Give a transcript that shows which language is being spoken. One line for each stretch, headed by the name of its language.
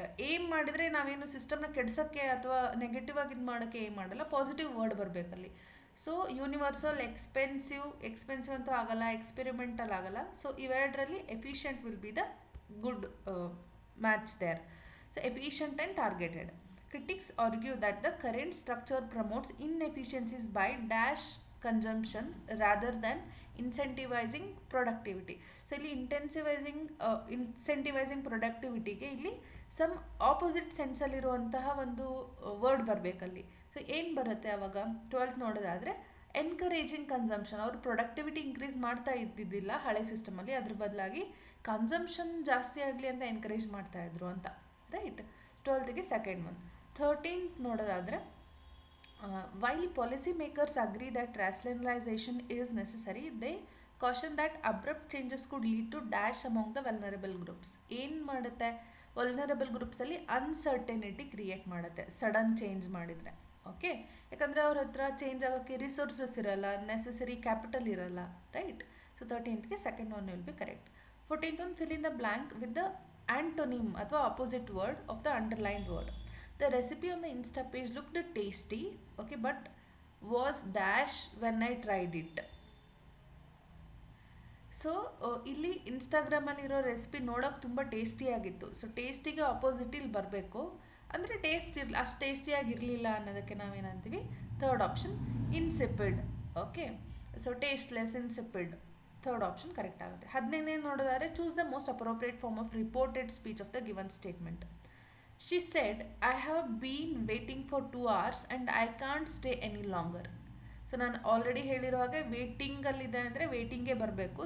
Kannada: Aim ಮಾಡಿದರೆ ನಾವೇನು ಸಿಸ್ಟಮ್ನ ಕೆಡ್ಸೋಕ್ಕೆ ಅಥವಾ ನೆಗೆಟಿವ್ ಆಗಿ ಇದು ಮಾಡೋಕ್ಕೆ ಏಮ್ ಮಾಡಲ್ಲ, positive word ಬರಬೇಕಲ್ಲಿ. So universal, expensive ಅಂತೂ ಆಗಲ್ಲ, ಎಕ್ಸ್ಪೆರಿಮೆಂಟಲ್ ಆಗಲ್ಲ.
English: so
Kannada: ಇವೆರಡರಲ್ಲಿ
English: Efficient will be the good match there. So efficient and targeted. Critics argue that the current structure promotes inefficiencies by dash consumption rather than incentivizing productivity.
Kannada: So ಇಲ್ಲಿ ಇನ್ಸೆಂಟಿವೈಸಿಂಗ್ ಪ್ರೊಡಕ್ಟಿವಿಟಿಗೆ ಇಲ್ಲಿ some opposite ಸೆನ್ಸಲ್ಲಿರುವಂತಹ ಒಂದು word ಬರಬೇಕಲ್ಲಿ. So ಏನು ಬರುತ್ತೆ ಆವಾಗ, 12th ನೋಡೋದಾದರೆ, encouraging consumption. ಅವರು productivity increase ಮಾಡ್ತಾ ಇದ್ದಿದ್ದಿಲ್ಲ ಹಳೆ ಸಿಸ್ಟಮಲ್ಲಿ, ಅದ್ರ ಬದಲಾಗಿ ಕನ್ಸಂಪ್ಷನ್ ಜಾಸ್ತಿ ಆಗಲಿ ಅಂತ ಎನ್ಕರೇಜ್ ಮಾಡ್ತಾಯಿದ್ರು ಅಂತ, right. 12th second one.
English: 13th
Kannada: ನೋಡೋದಾದರೆ,
English: While policy makers agree that rationalization is necessary, they caution that abrupt changes could lead to dash among the vulnerable groups.
Kannada: ಏನು ಮಾಡುತ್ತೆ, ವೆಲ್ನರಬಲ್ ಗ್ರೂಪ್ಸಲ್ಲಿ ಅನ್ಸರ್ಟನಿಟಿ ಕ್ರಿಯೇಟ್ ಮಾಡುತ್ತೆ ಸಡನ್ ಚೇಂಜ್ ಮಾಡಿದರೆ. ಓಕೆ, ಯಾಕಂದರೆ ಅವ್ರ ಹತ್ರ ಚೇಂಜ್ ಆಗೋಕ್ಕೆ resources ಇರಲ್ಲ, ನೆಸೆಸರಿ ಕ್ಯಾಪಿಟಲ್ ಇರಲ್ಲ, right.
English: So 13th second one will be correct. 14th one, fill in the blank with the antonym
Kannada: ಅಥವಾ
English: Opposite word of the underlined word. The recipe on the Insta page looked tasty, okay, but was dash when I tried it.
Kannada: So ಇಲ್ಲಿ ಇನ್ಸ್ಟಾಗ್ರಾಮಲ್ಲಿರೋ recipe ನೋಡೋಕೆ ತುಂಬ ಟೇಸ್ಟಿಯಾಗಿತ್ತು. So ಟೇಸ್ಟಿಗೆ opposite ಇಲ್ಲಿ ಬರಬೇಕು, ಅಂದರೆ ಅಷ್ಟು ಟೇಸ್ಟಿಯಾಗಿರಲಿಲ್ಲ ಅನ್ನೋದಕ್ಕೆ ನಾವೇನಂತೀವಿ, third option ಇನ್ಸಿಪಿಡ್.
English: okay, so tasteless, insipid, third option correct
Kannada: ಆಗುತ್ತೆ. 15ನೇ ನೋಡೋದಾದರೆ,
English: Choose the most appropriate form of reported speech of the given statement. She said, I have been waiting for 2 hours and I can't stay any longer.
Kannada: So ನಾನು already ಹೇಳಿರೋ ಹಾಗೆ ವೇಟಿಂಗಲ್ಲಿದೆ ಅಂದರೆ ವೇಟಿಂಗೇ ಬರಬೇಕು.